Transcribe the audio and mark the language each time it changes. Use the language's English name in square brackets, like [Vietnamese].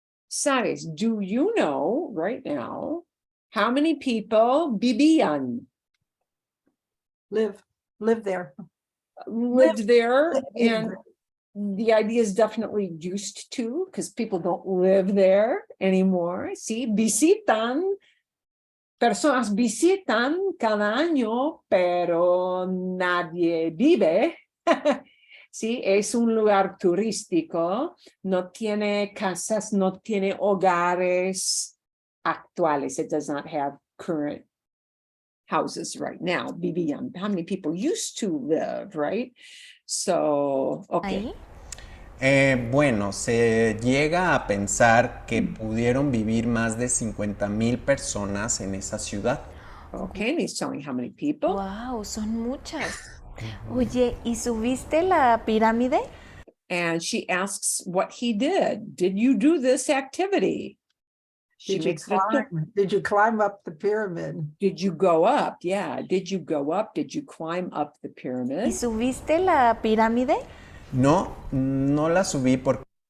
[English] Sabes, do you know right now how many people vivían, Live there. lived there? Live And the idea is definitely used to, because people don't live there anymore. [Spanish] Sí, personas visitan cada año, pero nadie vive. Sí, es un lugar turístico, no tiene casas, no tiene hogares actuales. [English] It does not have current houses right now. Vivían, how many people used to live, right? So, okay. [Spanish] Ahí. Bueno, se llega a pensar que pudieron vivir más de 50,000 personas en esa ciudad. [English] Okay, and he's telling how many people. [Spanish] Wow, son muchas. Oye, ¿y subiste la pirámide? [English] And she asks what he did. Did you do this activity? She Did you makes it a climb? Did you climb up the pyramid? Did you go up? Yeah. Did you go up? Did you climb up the [Spanish] ¿Y [English] pyramid? [Spanish] subiste la pirámide? No, no la subí porque